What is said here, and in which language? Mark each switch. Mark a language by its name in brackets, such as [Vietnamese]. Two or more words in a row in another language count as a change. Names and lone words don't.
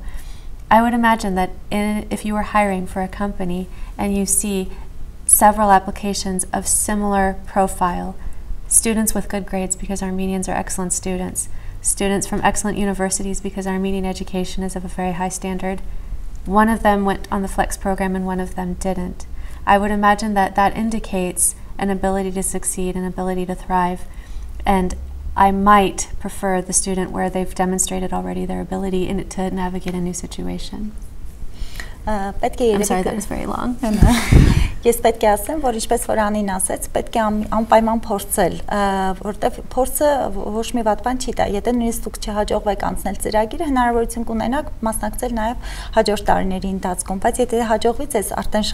[English] I would imagine that if you were hiring for a company and you see several applications of similar profile, students with good grades because Armenians are excellent students, students from excellent universities because Armenian education is of a very high standard, one of them went on the Flex program and one of them didn't. I would imagine that that indicates an ability to succeed, an ability to thrive, and I might prefer the student where they've demonstrated already their ability to navigate a new situation. I'm sorry, that was very long. [Armenian] Ես պետք է ասեմ, որ ինչպես որ Անին ասեց, պետք է անպայման փորձել, որտեղ փորձը ոչ մի վատ բան չի տա։ Եթե նույնիսկ դուք չհաջողվեք անցնել ծրագիրը, հնարավորություն կունենաք մասնակցել նաև հաջորդ տարիների ընթացքում, բայց եթե հաջողվի ձեզ արդեն